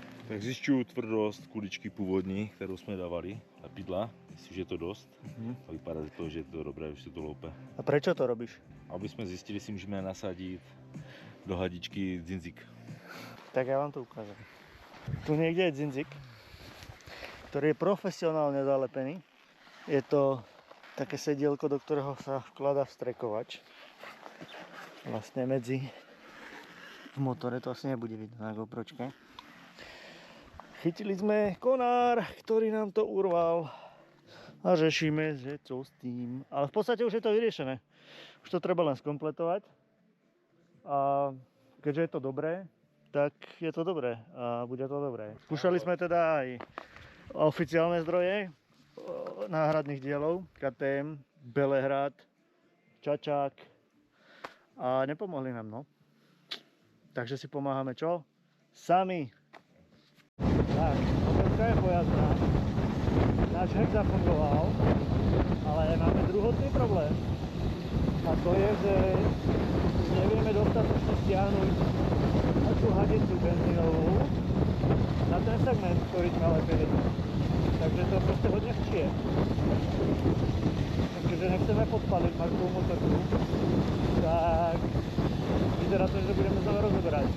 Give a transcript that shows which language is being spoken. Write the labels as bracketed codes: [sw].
[cs] Tak zjišťuju tvrdost kuličky původní, kterou jsme dávali, a pidla, myslím, že je to dost. A vypadá to, že je to dobré, už se to loupe. [sk] A prečo to robíš? [cs] Aby jsme zjistili, jestli můžeme nasadit do hadičky dzinzik. [sk] Tak ja vám to ukážem. Tu niekde je dzinzik, ktorý je profesionálne zalepený. Je to také sedielko, do ktorého sa vkladá vstrekovač. Vlastne medzi v motore, to asi nebude vidno na GoPročke. Chytili sme konár, ktorý nám to urval a [cs] řešíme, [sk] že čo s tým. Ale v podstate už je to vyriešené. Už to treba len skompletovať. A keďže je to dobré, tak je to dobré a bude to dobré. Skúšali sme teda aj oficiálne zdroje náhradných dielov, KTM, Belehrad, Čačák a nepomohli nám, no. Takže si pomáhame čo? Sami. Tak, motorka je pojazdná. Náš hek zafungoval, ale máme druhotný problém. A to je, že nevieme dostatočne stiahnuť tú hadicu benzínovú na ten segment, ktorý sme lepili. Takže to proste hodne chčie. Takže nechceme podpaliť Markovú motorku, tak vyzerá to, že budeme znova rozoberať.